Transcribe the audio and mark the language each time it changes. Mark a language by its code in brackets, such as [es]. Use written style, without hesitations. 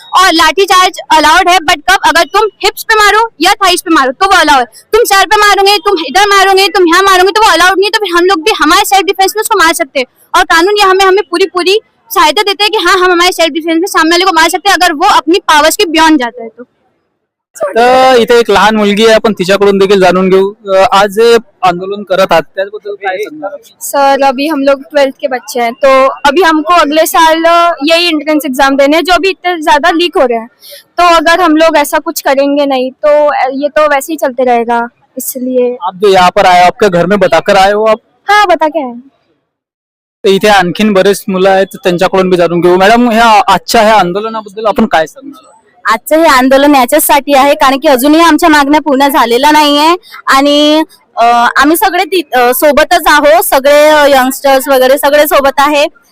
[hi] और लाठी charge allowed है, बट कब? अगर तुम हिप्स पे मारो या थाइस पे मारो तो वो अलाउ है। तुम सर पे मारोगे, तुम इधर मारोगे, तुम यहाँ मारोगे तो वो अलाउड नहीं है। तो फिर हम लोग भी हमारे सेल्फ डिफेंस में उसको मार सकते हैं, और कानून ये हमें पूरी सहायता देते हैं कि हाँ हम हमारे सेल्फ डिफेंस में सामने वाले को मार सकते हैं, अगर वो अपनी पावर्स के बियॉन्ड जाता है तो। [mr] तर इथे एक लहान मुलगी आहे, आपण तिच्याकडून देखील जाणून घेऊ। आज जे आंदोलन करत आहात त्याबद्दल काय सांगणार? [hi] सर अभी हम लोग 12th के बच्चे हैं, तो अभी हमको अगले साल यही एंट्रेंस एग्जाम देने हैं जो अभी इतने ज्यादा लीक हो रहे हैं। तो अगर हम लोग ऐसा कुछ करेंगे नहीं तो ये तो वैसे ही चलते रहेगा। इसलिए आप जो यहाँ पर आए हो, आपके घर में बताकर आए हो आप? हाँ, बता के आए। [mr] तर इथे आणखीन बरेच मुलं आहेत, त्यांच्याकडून बी जाणून घेऊ। मॅडम, ह्या आजच्या ह्या आंदोलनाबद्दल आपण काय सांगणार? आजचं हे आंदोलन याच्यासाठी आहे कारण की अजूनही आमच्या मागण्या पूर्ण झालेल्या नाहीये आणि आम्ही सगळे सोबतच आहोत, सगळे यंगस्टर्स वगैरे सगळे सोबत आहे।